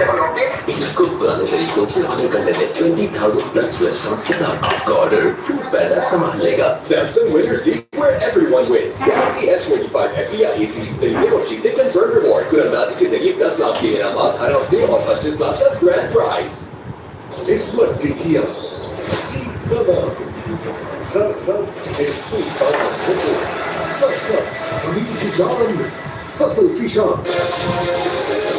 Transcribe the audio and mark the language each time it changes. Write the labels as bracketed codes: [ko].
[hi] कर लेते 20,000 plus restaurants के साथ आपका ऑर्डर फूड पैलेस संभाल लेगा। [en] Samsung Winners League, where everyone wins. [hi] Galaxy S25 FE या A सीरीज खरीदे और जीते कंफर्म रिवॉर्ड। कुरंदाजी के जरिए 10 लाख के इनामात हर हफ्ते और 25 लाख का ग्रैंड प्राइज। इस वक्त देखिए जमीन की जान, फसल की शान।